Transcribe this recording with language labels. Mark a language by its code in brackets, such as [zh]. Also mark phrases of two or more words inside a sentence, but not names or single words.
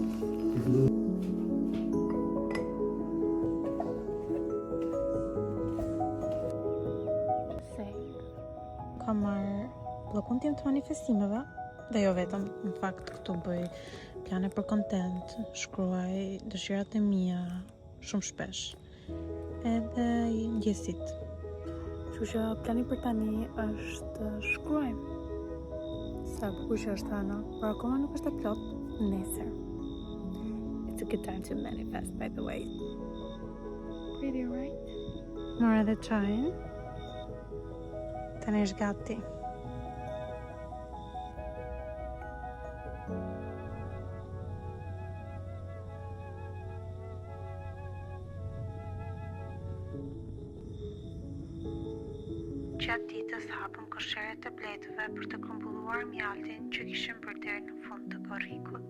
[sq] Kam marrë bllokun tim të manifestimeve, dhe jo vetëm, në fakt këtu bëj plane për content, shkruaj dëshirat e mia shumë shpesh, edhe ndjesit. Kështu që plani për tani është shkruajmë. Sa bukur që është Ana, por akoma nuk është e plot. Nesër. [en] It's a good time to manifest, by the way. Pretty, right? [sq] Mora edhe çajin. Tani është gati. Gjatë ditës hapëm kosheret e bletëve për të grumbulluar mjaltin që kishim bërë deri në fund të korrikut.